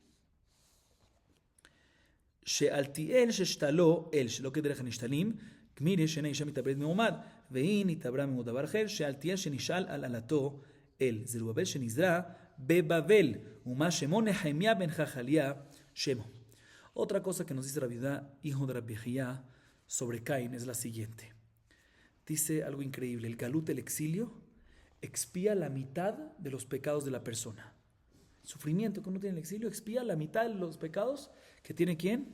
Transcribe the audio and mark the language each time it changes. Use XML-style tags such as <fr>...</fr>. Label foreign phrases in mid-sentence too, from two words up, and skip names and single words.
<he>שאלתיאל ששתלו אל שלא כדרך הנשתלים כמירי שאין האישה מתאבדת מעומד והיא נתעברה מעוד דבר אחר שאלתיאל שנשאל על עלתו אל זרובבל שנזרע בבבל ומה שמו נחמיה בן חכליה שמו.</he> <es>Otra cosa que nos dice Rabbi Yehuda, hijo de Rabbi Haya, sobre Caín es la siguiente. Dice algo increíble, el galut, el exilio, expía la mitad de los pecados de la persona. El sufrimiento que uno tiene en el exilio expía la mitad de los pecados que tiene ¿quién?</es>